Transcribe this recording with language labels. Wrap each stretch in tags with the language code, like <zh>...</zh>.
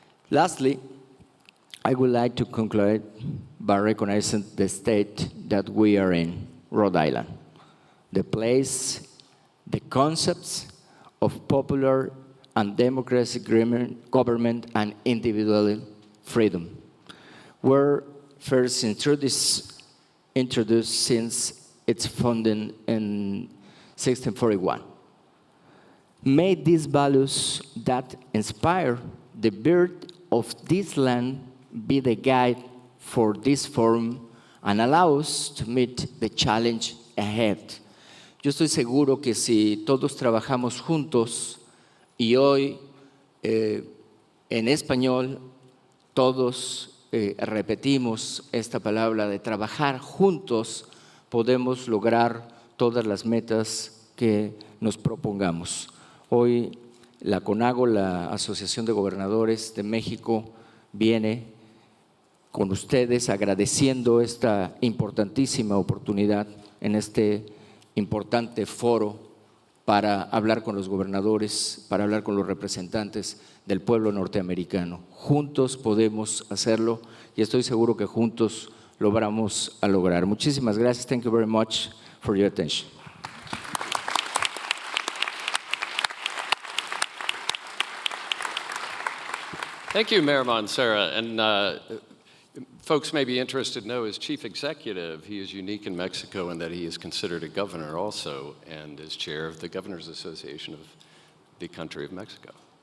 <en>Lastly, I would like to conclude by recognizing the state that we are in, Rhode Island, the place, the concepts of popular and democratic government and individual freedom were first introduced since its founding in 1641. May these values that inspire the birth of this land be the guide for this forum and allow us to meet the challenge ahead.</en> <es>Yo estoy seguro que si todos trabajamos juntos y hoy en español todos repetimos esta palabra de trabajar juntos, podemos lograr todas las metas que nos propongamos. Hoy la CONAGO, la Asociación de Gobernadores de México, viene con ustedes agradeciendo esta importantísima oportunidad en este importante foro para hablar con los gobernadores, para hablar con los representantes del pueblo norteamericano. Juntos podemos hacerlo y estoy seguro que juntos lo vamos a lograr. Muchísimas gracias.</es> <en>Thank you very much for your attention. Thank you, Mayor Mancera. And folks may be interested to know, as chief executive, he is unique in Mexico in that he is considered a governor also and is chair of the Governors Association of the country of Mexico.</en>